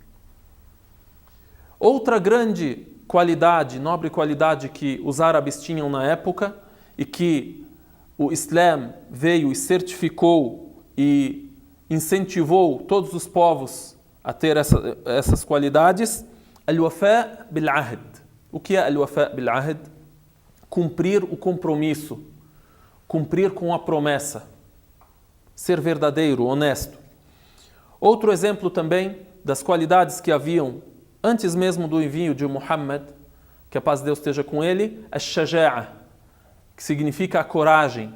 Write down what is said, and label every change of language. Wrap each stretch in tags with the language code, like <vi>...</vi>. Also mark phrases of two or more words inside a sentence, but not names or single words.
<pt>Outra grande qualidade, nobre qualidade que os árabes tinham na época e que o Islã veio e certificou e incentivou todos os povos a ter essas qualidades,</pt> <ar>الوفاء بالعهد.</ar> <pt>O que é</pt> <ar>الوفاء بالعهد?</ar> <pt>Cumprir o compromisso, cumprir com a promessa, ser verdadeiro, honesto. Outro exemplo também das qualidades que haviam antes mesmo do envio de Muhammad, que a paz de Deus esteja com ele, ash-shaja'a, que significa a coragem.</pt>